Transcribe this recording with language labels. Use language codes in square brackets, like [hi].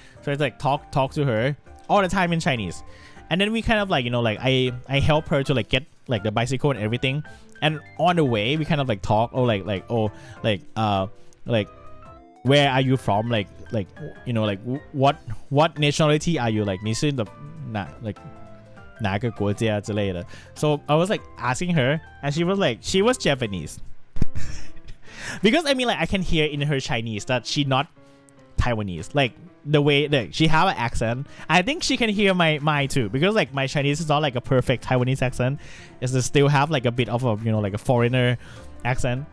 [en] So it's like talk to her all the time in Chinese. And then we kind of like, you know, like I help her to like get like the bicycle and everything. And on the way we kind of like talk, like where are you from? Like, you know, like what nationality are you? [zh] Like, 你是 like 哪个国家之类的. [en] So I was like asking her, and she was Japanese. Because I mean, like I can hear in her Chinese that she not Taiwanese. Like the way that she have an accent, I think she can hear my too. Because like my Chinese is not like a perfect Taiwanese accent. It's to still have like a bit of a, you know, like a foreigner accent.